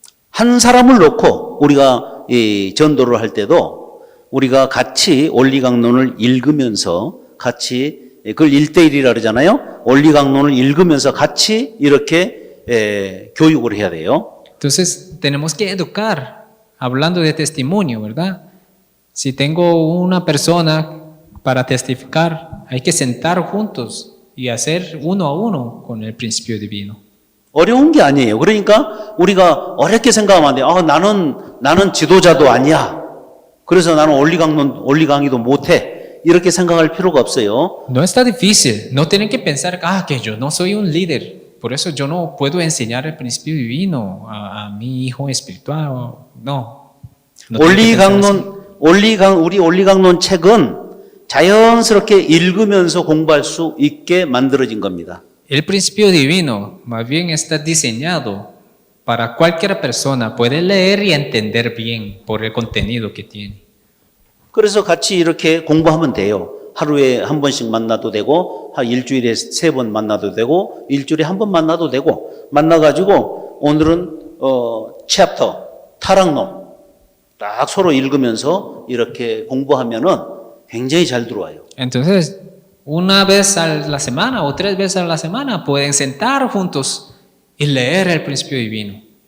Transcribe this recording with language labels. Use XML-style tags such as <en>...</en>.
<ko>한 사람을 놓고 우리가 이 전도를 할 때도 우리가 같이 원리강론을 읽으면서 같이 그걸 1대1이라 그러잖아요. 원리강론을 읽으면서 같이 이렇게 교육을 해야 돼요.</ko> <es>Entonces, tenemos que educar, hablando de testimonio, ¿verdad? Si tengo una persona para testificar, hay que sentar juntos y hacer uno a uno con el principio divino.</es> <ko>어려운 게 아니에요. 그러니까 우리가 어렵게 생각하면 안 돼요. 나는 지도자도 아니야. 그래서 나는 원리 강의도 못해. 이렇게 생각할 필요가 없어요.</ko> <es>No está difícil, no tienen que pensar que yo no soy un líder, por eso yo no puedo enseñar el principio divino a mi hijo espiritual. No. No tienen que pensar así.</es> <ko>우리 원리강론 책은 자연스럽게 읽으면서 공부할 수 있게 만들어진 겁니다.</ko> <es>El principio divino más bien está diseñado para cualquier persona, puede leer y entender bien por el contenido que tiene.</es> <ko>그래서 같이 이렇게 공부하면 돼요. 하루에 한 번씩 만나도 되고, 일주일에 3번 만나도 되고, 일주일에 한 번 만나도 되고, 만나가지고 오늘은 챕터, 타락론 딱 서로 읽으면서 이렇게 공부하면은 굉장히 잘 들어와요.</ko> <es>Entonces, una vez a la semana o 3 veces a la semana pueden sentar juntos y leer el principio divino.</es>